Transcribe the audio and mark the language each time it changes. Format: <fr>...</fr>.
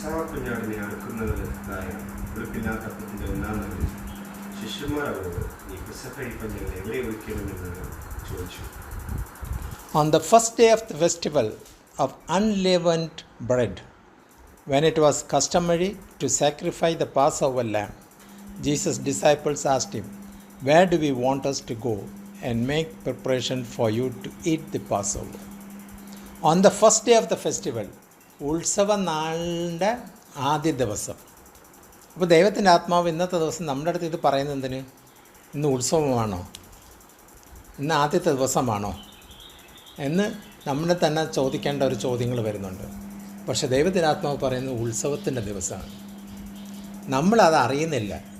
<ml>കുഞ്ഞാടിനെ അറുക്കുന്നതായ വെളുപ്പില്ലാത്ത അപ്പത്തിൻ്റെ ഒന്നാം നാളിൽ ശിഷ്യന്മാർ അവരോട് ഈ പെസഹ ഞങ്ങൾ എവിടെ ഒഴിക്കണമെന്ന് ചോദിച്ചു.</ml> <en>On the first day of the festival of unleavened bread, when it was customary to sacrifice the Passover lamb, Jesus' disciples asked him, "Where do we want us to go and make preparation for you to eat the Passover?" On the first day of the festival,</en> <ml>ഉത്സവ നാളിൻ്റെ ആദ്യ ദിവസം. അപ്പോൾ ദൈവത്തിൻ്റെ ആത്മാവ് ഇന്നത്തെ ദിവസം നമ്മുടെ അടുത്ത് ഇത് പറയുന്നത് എന്തിന്? ഇന്ന് ഉത്സവമാണോ, ഇന്ന് ആദ്യത്തെ ദിവസമാണോ എന്ന് നമ്മളെ തന്നെ ചോദിക്കേണ്ട ഒരു ചോദ്യങ്ങൾ വരുന്നുണ്ട്. പക്ഷേ ദൈവത്തിൻ്റെ ആത്മാവ് പറയുന്നത് ഉത്സവത്തിൻ്റെ ദിവസമാണ്. നമ്മളത് അറിയുന്നില്ല.</ml>